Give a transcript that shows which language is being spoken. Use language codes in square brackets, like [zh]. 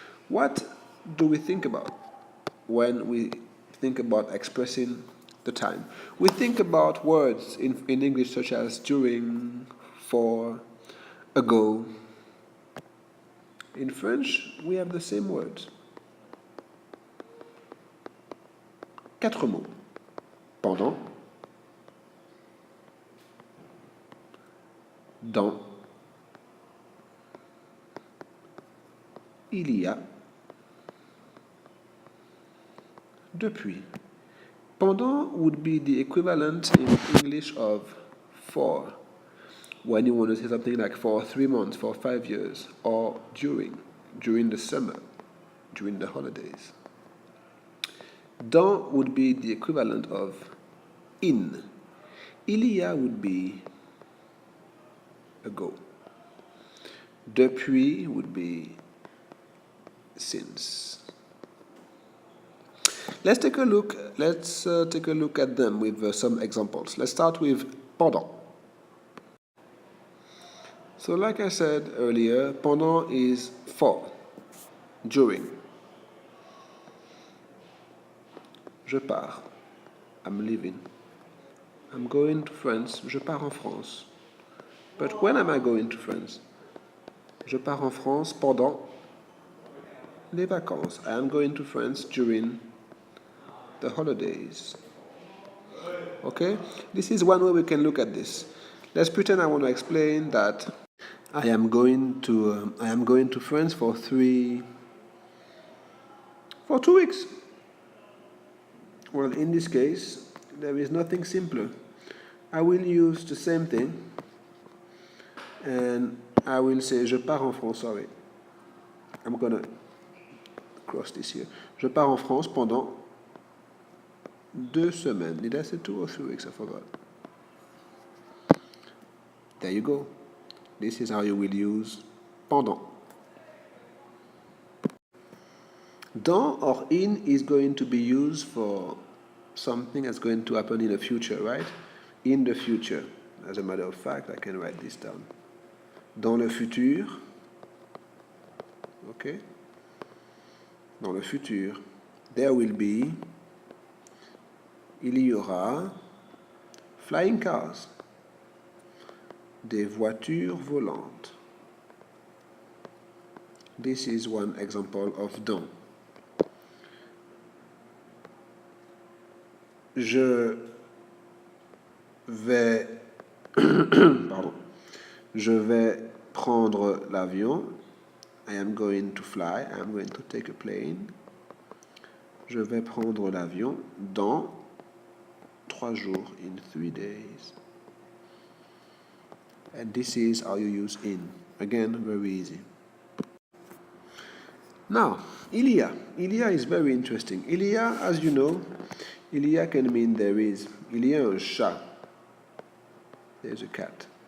[en] What do we think about when we think about expressing the time? We think about words in English such as during, for, ago. In French, we have the same words. [fr] 4 mots. Pendant, dans, il y a, depuis. [en] Pendant would be the equivalent in English of for, when you want to say something like for 3 months, for 5 years, or during the summer, during the holidays. Dans would be the equivalent of in. Il y a would be ago. Depuis would be since. Let's take a look at them with some examples. Let's start with pendant. So like I said earlier, pendant is for, during. [fr] Je pars. [en] I'm leaving. I'm going to France. [fr] Je pars en France. [en] But when am I going to France? [fr] Je pars en France pendant les vacances. [en] I am going to France during the holidays. Okay? This is one way we can look at this. Let's pretend I want to explain that I am going to France for 2 weeks. Well, in this case, there is nothing simpler. I will use the same thing, and I will say [fr] je pars en France. [en] Sorry, I'm gonna cross this here. Je pars en France pendant 2 semaines. Did I say 2 or 3 weeks? I forgot. There you go. This is how you will use pendant. Dans or in is going to be used for something that's going to happen in the future, right? In the future. As a matter of fact, I can write this down. [fr] Dans le futur. [en] Okay? [fr] Dans le futur. [en] There will be. [fr] Il y aura. [en] Flying cars. [fr] Des voitures volantes. [en] This is one example of dans. [fr] Je vais pardon. Je vais prendre l'avion. [en] I am going to fly. I am going to take a plane. [fr] Je vais prendre l'avion dans 3 jours, [en] in 3 days. And this is how you use in. Again, very easy. Now, il y a. Il y a is very interesting. Il y a, as you know, il y a can mean there is. [fr] Il y a un chat. [en] There's a cat.